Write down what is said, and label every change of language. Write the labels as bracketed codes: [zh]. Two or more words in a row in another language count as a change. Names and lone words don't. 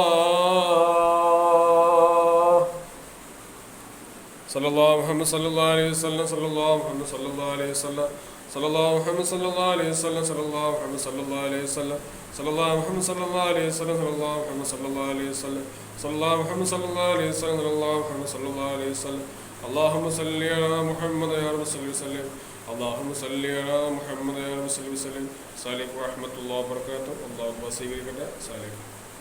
[ar] صلى الله محمد صلى الله عليه وسلم صلى الله محمد صلى الله عليه وسلم صلى الله محمد صلى الله عليه وسلم صلى الله محمد صلى الله عليه وسلم صلى الله محمد صلى الله عليه وسلم صلى الله محمد صلى الله عليه وسلم صلى الله محمد صلى الله عليه وسلم صلى الله محمد صلى الله عليه وسلم. اللهم صل على محمد يا رب صل وسلم. اللهم صل على محمد يا رب صل وسلم. السلام عليكم ورحمة الله وبركاته. الله أكبر.